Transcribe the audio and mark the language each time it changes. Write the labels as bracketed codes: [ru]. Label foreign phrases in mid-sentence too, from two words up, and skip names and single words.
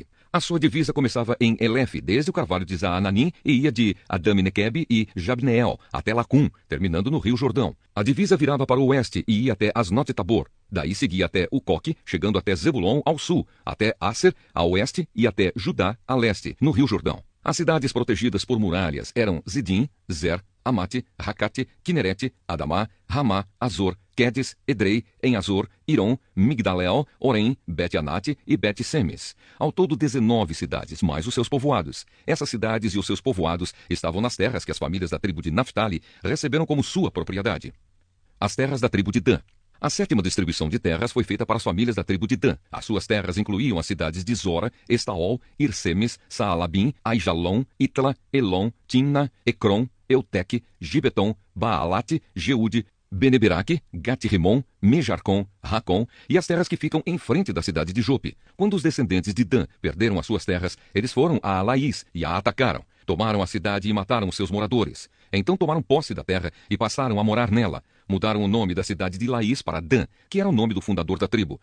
[pt] A sua divisa começava em Elef, desde o carvalho de Zaananim, e ia de Adami-Nequeb e Jabneel até Lacum, terminando no Rio Jordão. A divisa virava para o oeste e ia até Asnote-Tabor. Daí seguia até Ucoque, chegando até Zebulon ao sul, até Asser a oeste e até Judá a leste, no Rio Jordão. As cidades protegidas por muralhas eram Zidim, Zer, Amate, Racate, Quinerete, Adamá, Ramá, Azor, Quedes, Edrei, Em-Azor, Irom, Migdalel, Orem, Bet-Anate e Bet-Semes. Ao todo 19 cidades, mais os seus povoados. Essas cidades e os seus povoados estavam nas terras que as famílias da tribo de Naftali receberam como sua propriedade. As terras da tribo de Dan. A 7ª distribuição de terras foi feita para as famílias da tribo de Dan. As suas terras incluíam as cidades de Zora, Estaol, Irsemes, Saalabim, Aijalon, Itla, Elon, Timna, Ecrom, Euteque, Gibeton, Baalate, Jeude, Beneberaque, Gat-Rimon, Mejarcom, Racom e as terras que ficam em frente da cidade de Jope. Quando os descendentes de Dan perderam as suas terras, eles foram a Laís e a atacaram. Tomaram a cidade e mataram os seus moradores. Então tomaram posse da terra e passaram a morar nela. Mudaram o nome da cidade de Laís para Dan, que era o nome do fundador da tribo.